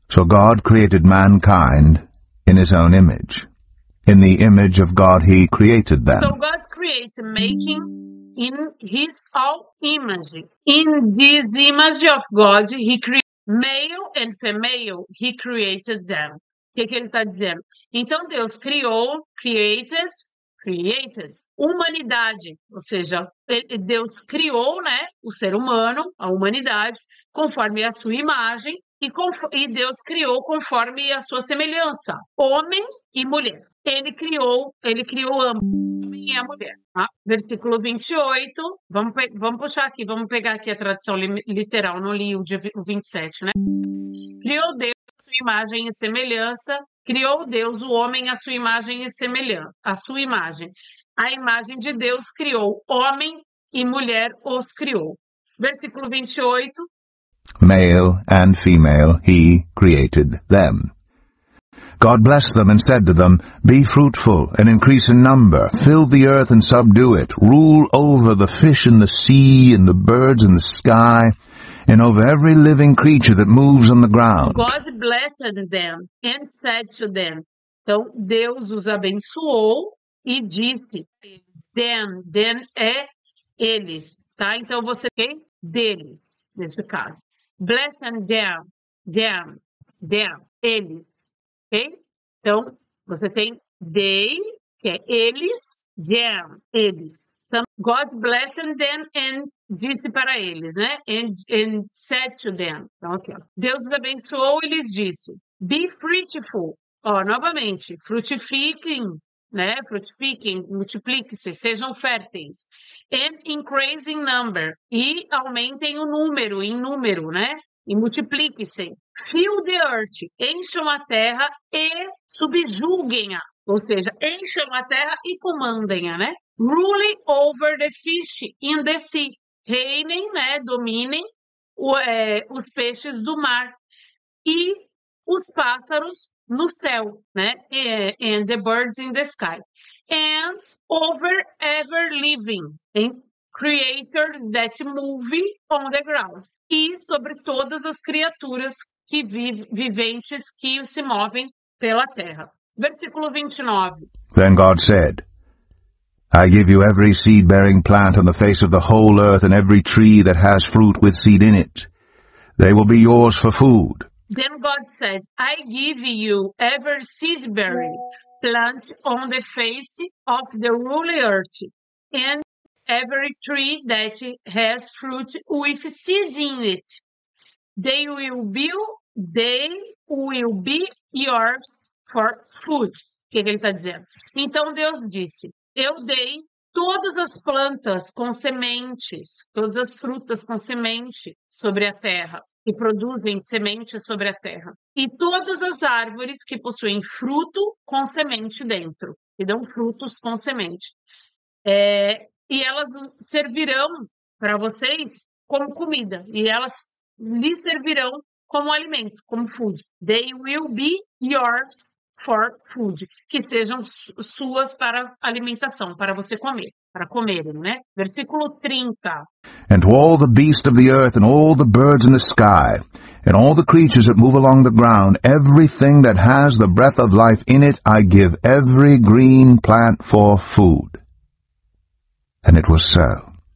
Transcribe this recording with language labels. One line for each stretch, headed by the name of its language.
English: So God created mankind in his own image. In the image of God he created them. So God created making in his own image. In this image of God, he created male and female, he created them.
Portuguese: O que ele está dizendo? Então Deus criou, created humanidade, ou seja, Deus criou, né, o ser humano, a humanidade, conforme a sua imagem, e Deus criou conforme a sua semelhança, homem e mulher. Ele criou ambos, o homem e a mulher. Tá? Versículo 28, vamos puxar aqui, vamos pegar aqui a tradução literal, não li o 27, né? Criou Deus a sua imagem e semelhança, criou Deus o homem à sua imagem e semelhança, a sua imagem. A imagem de Deus criou homem e mulher os criou. Versículo 28.
English: Male and female he created them. God blessed them and said to them, Be fruitful and increase in number, fill the earth and subdue it, rule over the fish in the sea and the birds in the sky, and over every living creature that moves on the ground. God blessed them and said to them.
Portuguese: Então, Deus os abençoou e disse, them é eles, tá? Então, você tem deles, nesse caso.
English: Blessed them,
Portuguese: eles, ok? Então, você tem they, que é eles, them, eles. Então,
English: God blessed them and
Portuguese: disse para eles, né?
English: And said to them.
Portuguese: Então, aqui, ó. Deus os abençoou e lhes disse,
English: be fruitful.
Portuguese: Ó, novamente, frutifiquem, né? Frutifiquem, multipliquem-se, sejam férteis.
English: And increase in number.
Portuguese: E aumentem o número, em número, né? E multipliquem-se.
English: Fill the earth.
Portuguese: Encham a terra e subjuguem-a. Ou seja, encham a terra e comandem-a, né?
English: Rule over the fish in the sea.
Portuguese: Reinem, né? Dominem os peixes do mar. E os pássaros no céu, né?
English: And the birds in the sky. And over ever living. Creators that move on the ground.
Portuguese: E sobre todas as criaturas viventes que se movem pela terra. Versículo 29.
English: Then God said, I give you every seed-bearing plant on the face of the whole earth and every tree that has fruit with seed in it. They will be yours for food. Then God says, I give you every seed-bearing plant on the face of the whole earth and every tree that has fruit with seed in it. They will be yours for food.
Portuguese: O que ele está dizendo? Então Deus disse, eu dei todas as plantas com sementes, todas as frutas com semente sobre a terra, que produzem sementes sobre a terra. E todas as árvores que possuem fruto com semente dentro, que dão frutos com semente. E elas servirão para vocês como comida, e elas lhes servirão como alimento, como food.
English: They will be yours for food,
Portuguese: que sejam suas para alimentação, para você comer, para comerem, né? Versículo 30.
English: And to all the beasts of the earth and all the birds in the sky and all the creatures that move along the ground, everything that has the breath of life in it, I give every green plant for food. And it was so.